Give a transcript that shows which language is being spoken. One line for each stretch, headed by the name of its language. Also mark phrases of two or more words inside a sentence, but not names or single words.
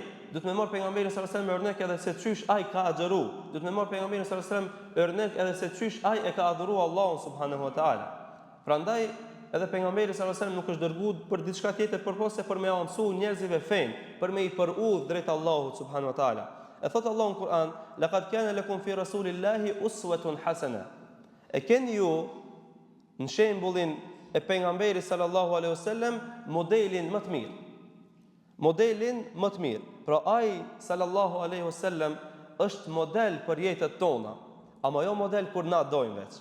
Albanian: Duhet me marr pejgamberin
Arabic: صلى الله عليه وسلم
Albanian: örnek edhe se çysh ai ka agjëru. Duhet me marr pejgamberin
Arabic: صلى الله عليه وسلم
Albanian: örnek edhe se çysh ai e ka adhuru Allahun
Arabic: سبحانه وتعالى.
Albanian: Prandaj edhe pejgamberi
Arabic: صلى الله عليه وسلم
Albanian: nuk është dërguar për diçka tjetër përveç se për me mësu njerëzve fen, për me i përudh drejt Allahut
Arabic: سبحانه وتعالى.
Albanian: E thot Allahu në Kur'an,
Arabic: لقد كان لكم في رسول الله أسوة حسنة.
Albanian: E keni ju në shembullin e pejgamberit
Arabic: صلى الله عليه وسلم
Albanian: modelin më të mirë. Modelin më të mirë. Pra ai
Arabic: صلى الله عليه وسلم
Albanian: është model për jetën tona, ama jo model kur na dojmë veç.